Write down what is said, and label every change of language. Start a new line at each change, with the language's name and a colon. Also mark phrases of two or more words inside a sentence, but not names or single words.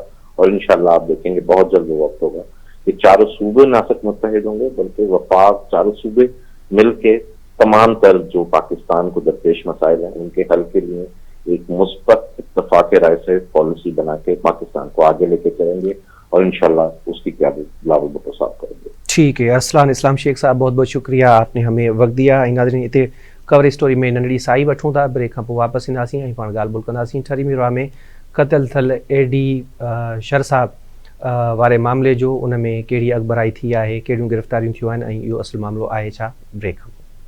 Urdu: اور انشاءاللہ آپ دیکھیں گے بہت جلد وہ وقت ہوگا کہ چاروں صوبے نہ صرف متحد ہوں گے بلکہ وفاق چاروں صوبے مل کے تمام تر جو پاکستان کو درپیش مسائل ہیں ان کے حل کے لیے ایک مثبت اتفاق رائے سے پالیسی بنا کے پاکستان کو آگے لے کے چلیں گے, اور انشاءاللہ اس کی قیادت بلاول بھٹو صاحب کریں گے. ٹھیک ہے. ارسلان اسلام شیخ صاحب بہت بہت شکریہ, آپ نے ہمیں وقت دیا.
Sindhi: ناظرین اتنے کور اسٹوری میں ننڈی سائی وٹھوں تھا, بریک کھاں پو واپس ईंदासीं ऐं पाण ॻाल्हि ॿोल कंदासीं. 18वीं राह में क़तल थियल एडी शर साहब वारे मामले जो, उन में कहिड़ी अॻिभराई थी आहे, कहिड़ियूं गिरफ़्तारियूं थियूं आहिनि ऐं इहो असुलु मामिलो आहे छा. ब्रेक.